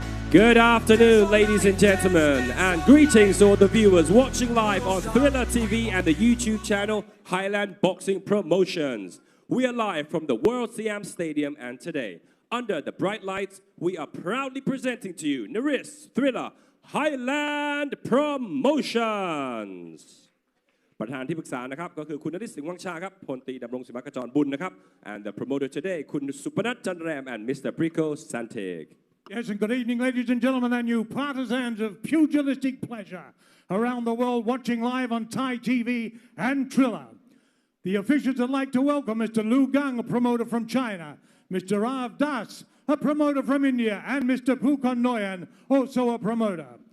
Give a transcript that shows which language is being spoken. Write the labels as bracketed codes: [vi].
[en] Good afternoon, ladies and gentlemen, and greetings to all the viewers watching live on TrillerTV and the YouTube channel Highland Boxing Promotions. We are live from the World Siam Stadium, and today, under the bright lights, we are proudly presenting to you Norris Thriller Highland Promotions. [th] ประธานที่ปรึกษานะครับก็คือคุณนฤทธิ์สิงห์วังชาครับพลตรีดำรงศิลปกจรบุญนะครับ [en] and the promoter today [th] คุณสุพนัทจันแรม [en] and Mr. Prico Santeg. Yes, and good evening, ladies and gentlemen, and you partisans of pugilistic pleasure around the world watching live on Thai TV and Triller. The officials would like to welcome Mr. Lu Gang, a promoter from China, Mr. Rav Das, a promoter from India, and Mr. Pukon Noyan, also a promoter.